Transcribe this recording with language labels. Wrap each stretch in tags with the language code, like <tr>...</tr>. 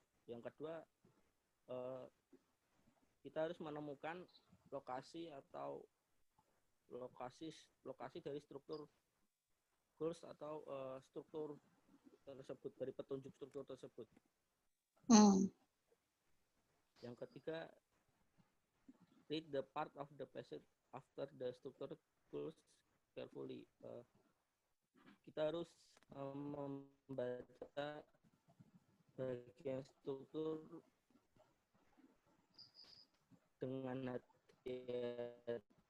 <id>Yang kedua, kita harus menemukan lokasi atau lokasi dari struktur goals atau struktur tersebut, dari petunjuk struktur tersebut. Yang ketiga,</id> <en>read the part of the passage after the structure goals carefully.</en> <id>Kita harus membaca bagian struktur dengan hati-hati.</id>